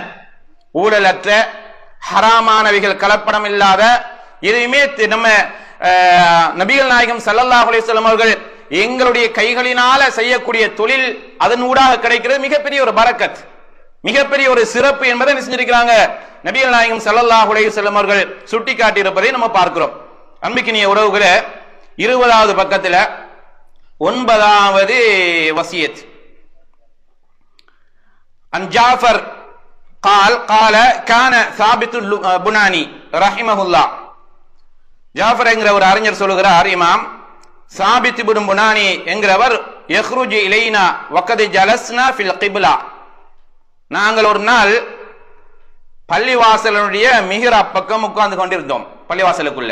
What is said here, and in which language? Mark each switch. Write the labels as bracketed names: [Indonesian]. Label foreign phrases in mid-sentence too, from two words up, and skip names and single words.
[Tamil] ஊழலற்ற ஹராமானவைகள் கலப்படம் இல்லாத எதுவுமே நம்ம நபிகள் நாயகம் [Arabic] صلى الله عليه وسلم [Tamil] அவர்கள் எங்களுடைய கைகளினால செய்யக்கூடிய தொழில் அதன் ஊடாக கிடைக்கிறது மிகப்பெரிய ஒரு பரக்கத், மிகப்பெரிய ஒரு சிறப்பு என்பதை செஞ்சிருக்கிறாங்க நபிகள் நாயகம் [Arabic] صلى الله عليه وسلم [Tamil] அவர்கள் சுட்டி காட்டி இருப்பதை நம்ம பார்க்கிறோம். அன்பிக்கினிய உறவுகளே, 20வது பக்கத்துல 9வது வசியத். [Arabic] அன் ஜாஃபர் قال قال كان ثابت البناني رحمه الله. [Tamil] ஜாஃபர் என்கிற ஒரு அறிஞர் சொல்லுகிறார், இமாம் சாபித் இப்னு புனானி என்கிறவர், [Arabic] يخرج إلينا وقد جلسنا في القبلة, [Tamil] நாங்கள் ஒரு நாள் பள்ளிவாசலுடைய மிஹ்ராப் பக்கம் உட்கார்ந்து கொண்டிருந்தோம், பள்ளிவாசலுக்குள்ள.